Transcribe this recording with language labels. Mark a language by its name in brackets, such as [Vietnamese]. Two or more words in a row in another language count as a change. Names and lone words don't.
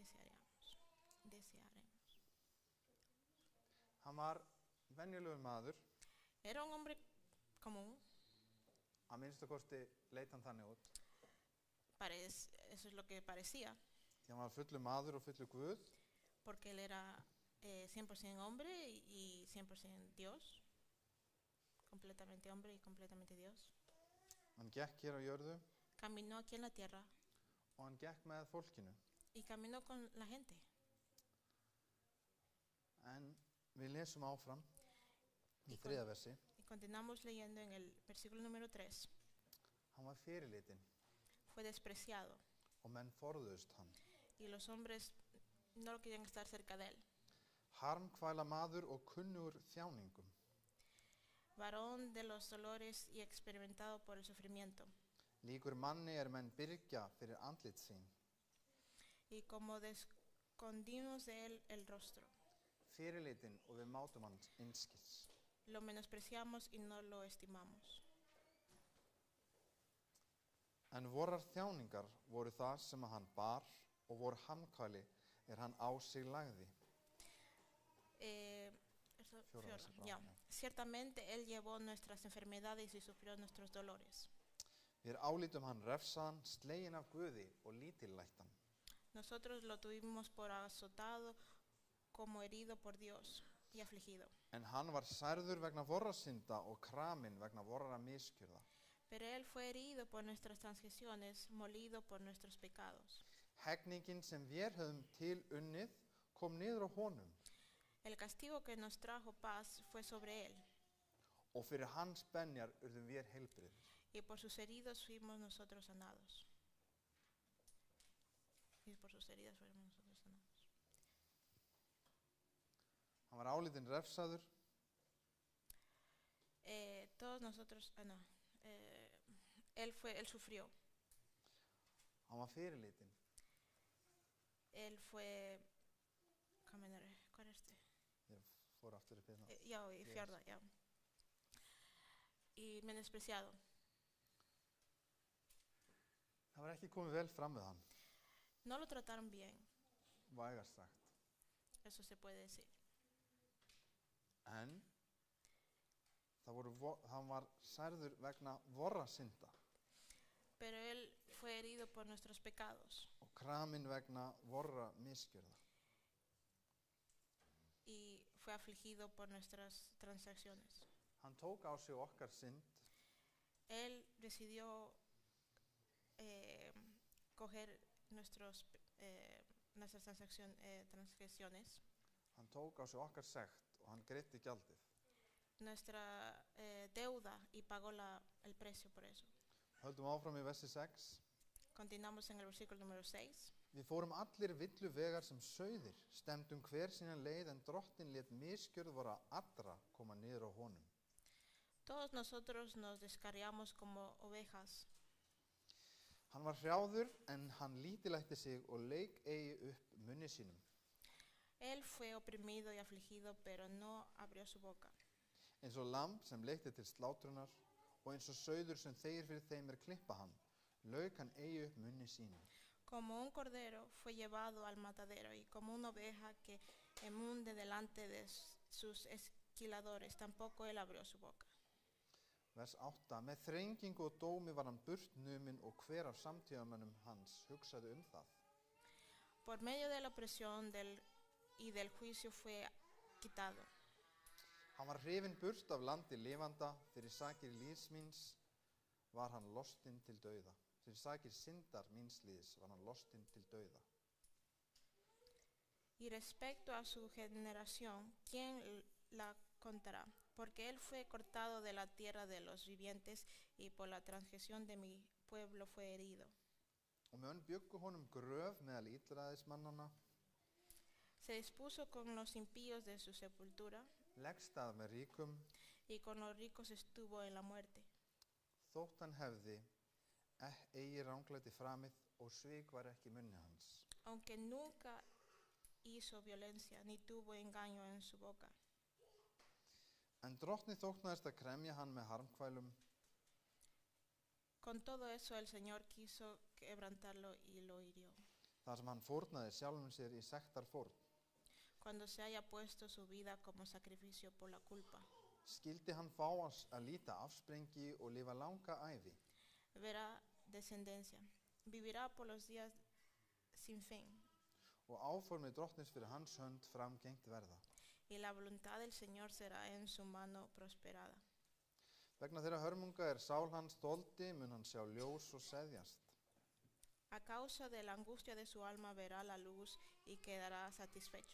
[Icelandic] Hann var venjulegur maður. [Spanish] Era un hombre común. [Icelandic] Að minnsta kosti leit hann þannig út. [Spanish] Eso es lo que parecía. [Icelandic] Því hann var fullur maður og fullur Guð. [Spanish] Porque él era 100% hombre y 100% Dios. Completamente hombre y completamente Dios. [Icelandic] Hann gekk hér á jörðu. [Spanish] Caminó aquí en la tierra. [Icelandic] Og hann gekk með fólkinu. [Spanish] Y caminó con la gente. [Icelandic] En við lesum áfram í þriðja versi. [Spanish] Y continuamos leyendo en el versículo número 3. [Icelandic] Hann var fyrirlitinn. [Spanish] Fue despreciado. [Icelandic] Og menn forðuðust hann. [Spanish] Y los hombres no querían estar cerca de él. [Icelandic] Harmkvæla maður og kunnugur þjáningum. [Spanish] Varón de los dolores y experimentado por el sufrimiento. [Icelandic] Líkur manni menn byrgja fyrir andlit sín. [Spanish] Y como escondimos de él el rostro. [Icelandic] Fyrirlitinn og við mátum hann einskis. [Spanish] Lo menospreciamos y no lo estimamos. [Icelandic] En vorar þjáningar voru það sem hann bar og vor harmkvæli hann á sig lagði. [Spanish] Ciertamente él llevó nuestras enfermedades y sufrió nuestros dolores. [Icelandic] Við álítum hann refsaðan, sleginn af Guði og lítillættan. [Spanish] Nosotros lo tuvimos por azotado, como herido por Dios. y afligido. [Icelandic] En hann var særður vegna vorra synda og kraminn vegna vorra miskjörða. [Spanish] Pero él fue herido por nuestras transgresiones, molido por nuestros pecados. [Icelandic] Hegningin sem vér höfum til unnið kom niður á honum [Spanish] El castigo que nos trajo paz fue sobre él, [Icelandic] og fyrir hans benjar urðum vér heilbrigðir. [Spanish] y por sus heridos fuimos nosotros sanados. Y por sus heridas fuimos nosotros sanados. [Icelandic] Hann var álitinn refsaður, [Spanish] Todos nosotros, él sufrió, [Icelandic] hann var fyrirlitinn, [Spanish] él fue, ¿cuál es este? [Icelandic] ég fór aftur upp hérna. [Spanish] Ya, y Yes. [Icelandic] fjärda, ja. [Spanish] Y menospreciado. [Icelandic] Það var ekki komið vel fram við hann, [Spanish] No lo trataron bien, [Icelandic] vægast sagt. [Spanish] eso se puede decir. [Icelandic] En hann var særður vegna vorra synda [Spanish] Pero él fue herido por nuestros pecados [Icelandic] og kraminn vegna vorra miskjörða. [Spanish] y fue afligido por nuestras transacciones. [Icelandic] Hann tók á sig okkar synd [Spanish] Él decidió coger nuestras transgresiones, [Icelandic] hann tók á sig okkar sekt og hann greiddi gjaldið. [Spanish] nuestra deuda y pagó el precio por eso. [Icelandic] Höldum áfram í versi 6. [Spanish] Continuamos en el versículo número 6. [Icelandic] Við fórum allir villu vegar sem sauðir, stemdum hver sína leið en drottin lét miskjörð vora allra koma niður á honum. [Spanish] Todos nosotros nos descarriamos como ovejas. [Icelandic] Hann var hrjáður en hann lítilætti sig og leik eigi upp munni sínum. [Spanish] Él fue oprimido y afligido, pero no abrió su boca. [Icelandic] Eins og lamb sem leikti til slátrunar og eins og sauður sem þegir fyrir þeim klippa hann, lauk hann eigi upp munni sínum. [Spanish] Como un cordero fue llevado al matadero y como una oveja que emunde delante de sus esquiladores, tampoco él abrió su boca. [Icelandic] Vers 8. Með þrengingu og dómi var hann burt numinn og hver af samtíðamönnum hans hugsaði það. [Spanish] Por medio de la opresión y del juicio fue quitado. [Icelandic] Hann var hrifinn burt af landi lifanda, fyrir sakir lífs míns var hann lostinn til dauða. Fyrir sakir syndar míns líðs var hann lostinn til dauða. [Spanish] Y respecto a su generación, ¿quién la contará? Porque él fue cortado de la tierra de los vivientes y por la transgresión de mi pueblo fue herido. [Icelandic] Og menn bjuggu honum gröf meðal illræðismannanna, [Spanish] Se dispuso con los impíos de su sepultura [Icelandic] leggstað með ríkum, [Spanish] y con los ricos estuvo en la muerte. [Icelandic] þótt hann hefði eigi ranglæti framið og svik var ekki í munni hans. [Spanish] Aunque nunca hizo violencia ni tuvo engaño en su boca. [Icelandic] En drottni þóknaðist að kremja hann með harmkvælum, [Spanish] Con todo eso el Señor quiso quebrantarlo y lo hirió. [Icelandic] þar sem hann fórnaði sjálfum sér í sektarfórn. [Spanish] Cuando se haya puesto su vida como sacrificio por la culpa, [Icelandic] Skildi hann fá að líta afsprengi og lifa langa ævi. [Spanish] verá descendencia, vivirá por los días sin fin, [Icelandic] Og áformið drottnis fyrir hans hönd framgengt verða. [Spanish] y la voluntad del Señor será en su mano prosperada. [Icelandic] Vegna þeirra hörmunga sál hans þoldi, mun hann sjá ljós og seðjast. [Spanish] A causa de la angustia de su alma verá la luz y quedará satisfecho.